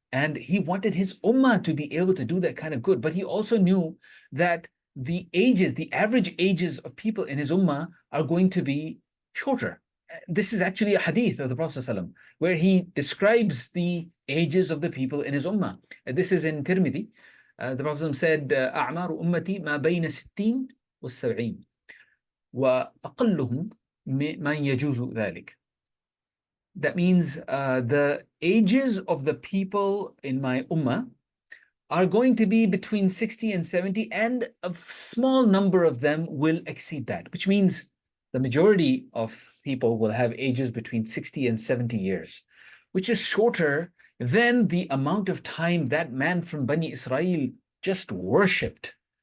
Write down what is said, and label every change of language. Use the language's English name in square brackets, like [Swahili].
[English] And he wanted his ummah to be able to do that kind of good. But he also knew that the average ages of people in his ummah are going to be shorter. This is actually a hadith of the Prophet ﷺ, where he describes the ages of the people in his ummah. This is in Tirmidhi. The Prophet ﷺ said, [Arabic] أعمار أمتي ما بين 60 و70 وأقلهم من يجوز ذلك. [English] That means the ages of the people in my ummah are going to be between 60 and 70, and a small number of them will exceed that, which means the majority of people will have ages between 60 and 70 years, which is shorter than the amount of time that man from Bani Israel just worshipped.